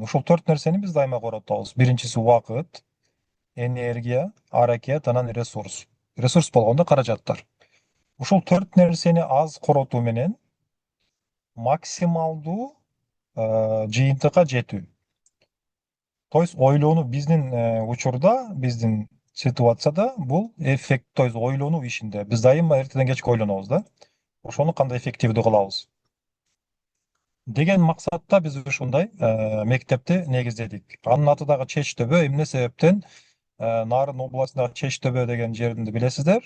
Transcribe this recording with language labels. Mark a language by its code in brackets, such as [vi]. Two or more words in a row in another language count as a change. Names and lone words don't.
[ky] Ушул 4 нерсени биз дайыма коротобуз. Биринчиси убакыт, энергия, аракет, анан ресурс. Ресурс болгондо каражаттар. Ушул 4 нерсени аз коротуу менен максималдуу жыйынтыкка жетүү. [ru] То есть [ky] ойлонуу биздин учурда, биздин ситуацияда бул эффект, [ru] то есть [ky] ойлонуу ишинде. Биз дайыма эртеден кечке ойлонобуз да. Ошону кандай эффективдүү кылабыз деген максатта биз ушундай мектепти негиздедик. Анын аты дагы Чеч төбө. Эмне себептен? Нарын областындагы Чеч төбө деген жерди билесиздер.